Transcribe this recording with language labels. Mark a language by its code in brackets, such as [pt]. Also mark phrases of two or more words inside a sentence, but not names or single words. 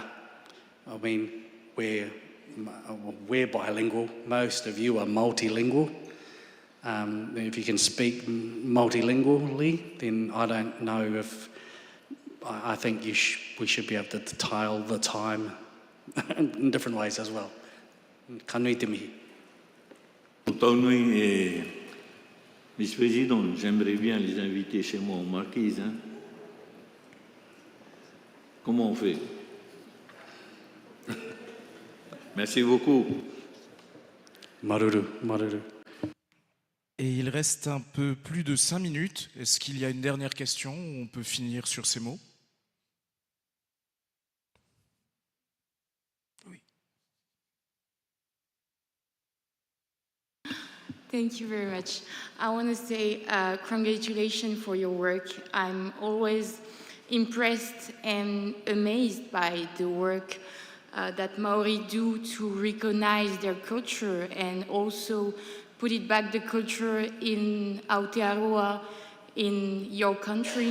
[en] I mean, we're bilingual, most of you are multilingual. If you can speak multilingually, then I don't know if, I think we should be able to tile the time in different ways as well. [mi] Ka nui te mihi. [fr] Taunui et vice-président, j'aimerais bien les inviter chez moi en marquise. Hein? Comment on fait? Merci beaucoup. [ty] Maruru, maruru. [fr] Et il reste un peu plus de 5 minutes. Est-ce qu'il y a une dernière question ou on peut finir sur ces mots? Oui. [en] Thank you very much. I want to say congratulations for your work. I'm always impressed and amazed by the work that Maori do to recognize their culture and also put it back the culture in Aotearoa, in your country.